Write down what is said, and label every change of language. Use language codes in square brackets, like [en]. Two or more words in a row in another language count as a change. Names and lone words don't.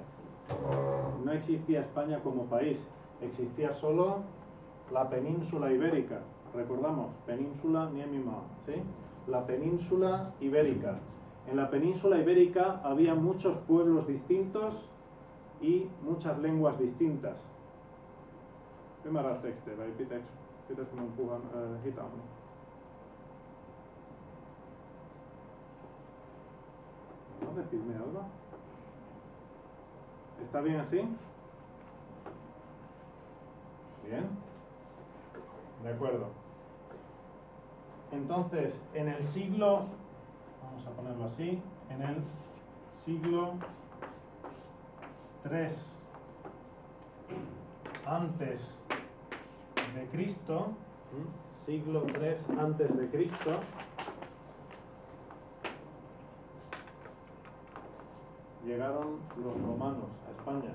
[es] No existía España como país. Existía solo la península ibérica. Recordamos, península Niemima, ¿sí? La península ibérica. En la península ibérica había muchos pueblos distintos y muchas lenguas distintas. [fi] Ymmärrättekö te vai pitäisikö minun puhua hitaammin? [es] ¿No? Decidme algo. ¿Está bien así? Bien. De acuerdo. Entonces, en el siglo, vamos a ponerlo así, en el siglo 3 antes de Cristo, siglo 3 antes de Cristo, llegaron los romanos a España.